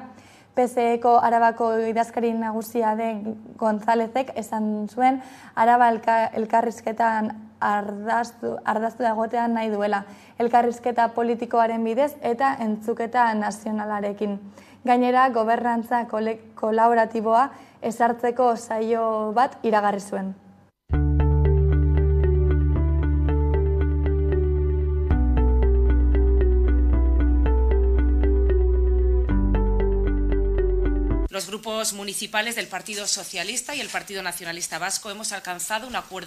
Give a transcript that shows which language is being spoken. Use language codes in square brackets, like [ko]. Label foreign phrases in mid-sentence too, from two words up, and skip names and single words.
[eu] PSE-ko Arabako idazkari nagusia den Gonzálezek esan zuen Araba elkarrizketan ardaztu egotean nahi duela, elkarrizketa politikoaren bidez eta entzuketa nazionalarekin. Gainera, gobernantza kolaboratiboa ezartzeko saio bat iragarri zuen. [es] Los grupos municipales del Partido Socialista y el Partido Nacionalista Vasco hemos alcanzado un acuerdo